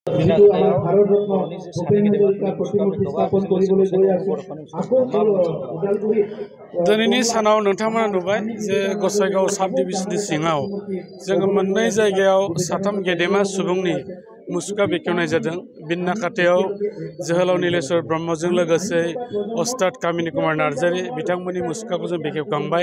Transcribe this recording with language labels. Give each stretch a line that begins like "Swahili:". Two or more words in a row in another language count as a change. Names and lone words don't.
Assamese: যিটো আমাৰ ভাৰতৰত্ন ভূপেন হাজৰিকাৰ প্ৰতিমূৰ্তি স্থাপন কৰিবলৈ গৈ আছে আকৌ ওদালগুৰি
Bodo: दिनैनि सानाव नोंथांमोना नुबाय जे गसाइगाव साब डिभिजननि सिङाव जोङो मोननै जायगायाव साथाम गेदेमा सुबुंनि मुसुखा बेखेवनाय जादों। बिन्नाखाथायाव जोहोलाव नीलेश्वर ब्रह्मजों लोगोसे अस्ताद कामिनी कुमार नार्जारी बिथांमोननि मुसुखाखौ जों बेखेवखांबाय।